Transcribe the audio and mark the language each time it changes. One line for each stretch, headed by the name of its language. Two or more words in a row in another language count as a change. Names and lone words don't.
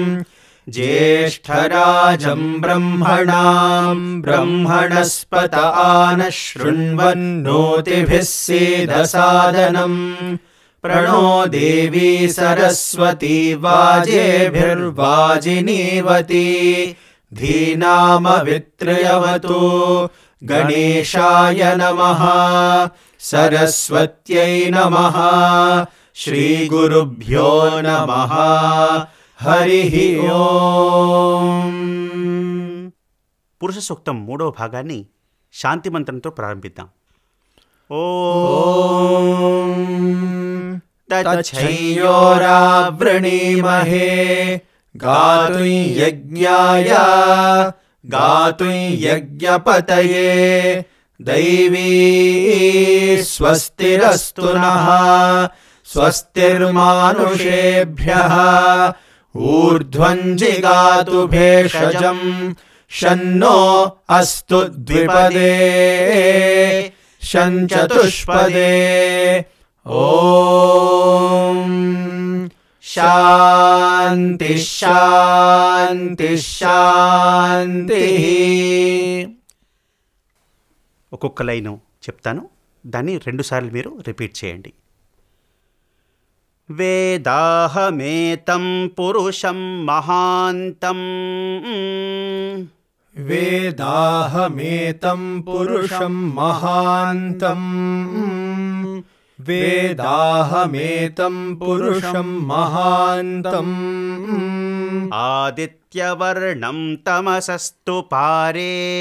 Sanskrit: ज्येष्ठराजं ब्रह्मणां ब्रह्मणस्पत आनः शृण्वन्नोतिभिः सीदसादनम् प्रणो देवी सरस्वती वाजेभिर्वाजिनीवती धीनामवित्रयवतु. गणेशाय नमः, सरस्वत्यै नमः, श्रीगुरुभ्यो नमः. हरिः ओम्.
Telugu: పురుష సూక్తం 3వ భాగాన్ని శాంతి మంత్రంతో ప్రారంభిద్దాం.
Sanskrit: ఓం తచ్చయోరావృణీమహే गातुं यज्ञाय गातुं यज्ञपतये दैवी स्वस्तिरस्तु नः स्वस्तिर्मानुषेभ्यः ऊर्ध्वं जिगातु भेषजं शन्नो अस्तु द्विपदे शञ्चतुष्पदे. ॐ शान्ति शान्ति शान्ति.
Telugu: ఒక్కొక్క లైను చెప్తాను, దాన్ని 2 సార్లు మీరు రిపీట్ చేయండి.
Sanskrit: వేదాహమేతం పురుషం మహాంతం वेदाहमेतं पुरुषं महान्तं वेदाहमेतं पुरुषं महान्तम् ఆదిత్యవర్ణం తమసస్తు పారే